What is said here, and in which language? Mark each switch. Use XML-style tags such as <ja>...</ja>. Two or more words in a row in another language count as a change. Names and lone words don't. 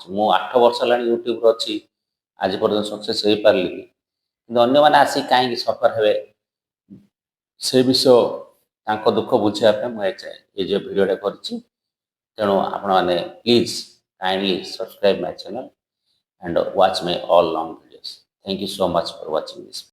<or>ମୁଁ 8 ବର୍ଷ ହେଲାଣି ୟୁଟ୍ୟୁବରେ ଅଛି, ଆଜି ପର୍ଯ୍ୟନ୍ତ ସକ୍ସେସ୍ ହେଇପାରିଲିନି। କିନ୍ତୁ ଅନ୍ୟମାନେ ଆସି କାହିଁକି ସଫର ହେବେ ସେ ବିଷୟ ତାଙ୍କ ଦୁଃଖ ବୁଝିବା ପାଇଁ ମୁଁ ଏ ଯେଉଁ ଭିଡ଼ିଓଟା କରିଛି। ତେଣୁ ଆପଣମାନେ</or> <en>please kindly subscribe my channel and watch my all long videos. Thank you so much for watching this.</en>